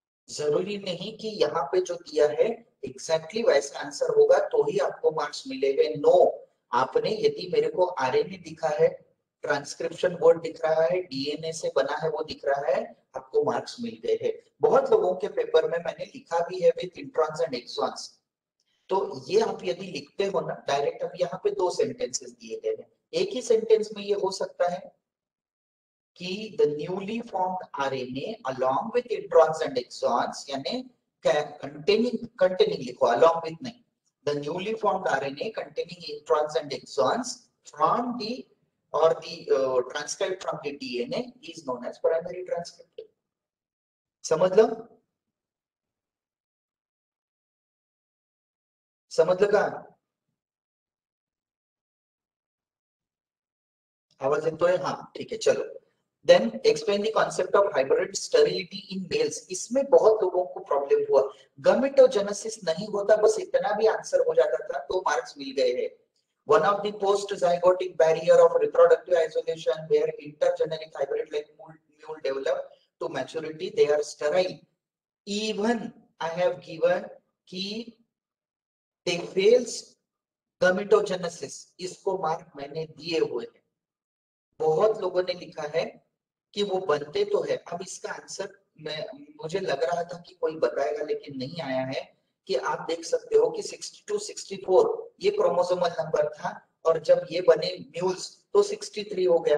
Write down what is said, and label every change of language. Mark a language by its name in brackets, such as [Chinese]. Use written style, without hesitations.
[Hindi] जरूरी नहीं कि यहाँ पे जो दिया है एग्जैक्टली वैसा आंसर होगा तो ही आपको मार्क्स मिलेंगे। नो, आपने यदि मेरे को आरएनए दिखा है, ट्रांसक्रिप्शन बोर्ड दिख रहा है, डीएनए से बना है वो दिख रहा है, आपको मार्क्स मिल गए हैं। बहुत लोगों के पेपर में मैंने लिखा भी है [English] With introns and exons. [Hindi] तो ये आप यदि लिखते हो ना डायरेक्ट, अब यहाँ पे दो सेंटेंसेस दिए गए हैं, एक ही सेंटेंस में ये हो सकता है कि [English] the newly formed RNA along with introns and exons, यानी containing लिखो, along with नहीं, the newly formed RNA containing introns and exons from the or the transcribed from the DNA is known as primary transcript। [Hindi] समझ लो, समझ लगा? आवाज तो है, हाँ ठीक है चलो। [English] Then explain the concept of hybrid sterility in males. [Hindi] इसमें बहुत लोगों को प्रॉब्लम हुआ, गमेटोजेनेसिस नहीं होता, बस इतना भी आंसर हो जाता था तो मार्क्स मिल गए हैं। [English] One of the post-zygotic barrier of reproductive isolation where intergeneric hybrid like mule develop to maturity, they are sterile. Even I have given कि they fails gametogenesis, [Hindi] इसको मार्क मैंने दिए हुए हैं। बहुत लोगों ने लिखा है कि वो बनते तो है। अब इसका आंसर मैं, मुझे लग रहा था कि कोई बताएगा लेकिन नहीं आया है, कि आप देख सकते हो कि 62 64 ये क्रोमोसोमल नंबर था, और जब ये बने म्यूल्स तो 63 हो गया।